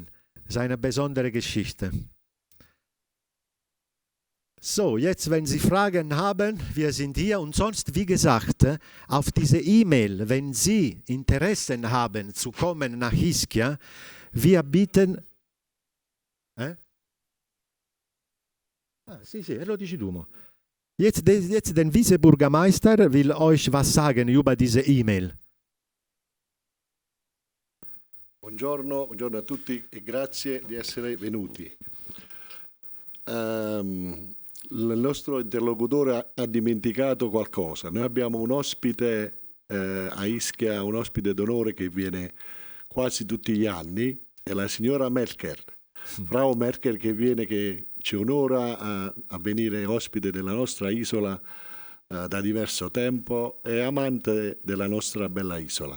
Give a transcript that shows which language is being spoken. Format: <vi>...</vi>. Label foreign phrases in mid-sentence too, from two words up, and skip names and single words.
<de>Das ist eine besondere Geschichte. So, jetzt, wenn Sie Fragen haben, wir sind hier und sonst, wie gesagt, auf diese E-Mail, wenn Sie Interessen haben, zu kommen nach Ischia, wir bieten...</de> <it>Sì, lo dici tu.</it> <de>Jetzt der Vizebürgermeister will euch was sagen über diese E-Mail.</de> <it>Buongiorno a tutti e grazie di essere venuti. Il nostro interlocutore ha dimenticato qualcosa. Noi abbiamo un ospite a Ischia, un ospite d'onore che viene quasi tutti gli anni, è la signora Merkel, Frau Merkel, che ci onora a venire ospite della nostra isola da diverso tempo, è amante della nostra bella isola.</it>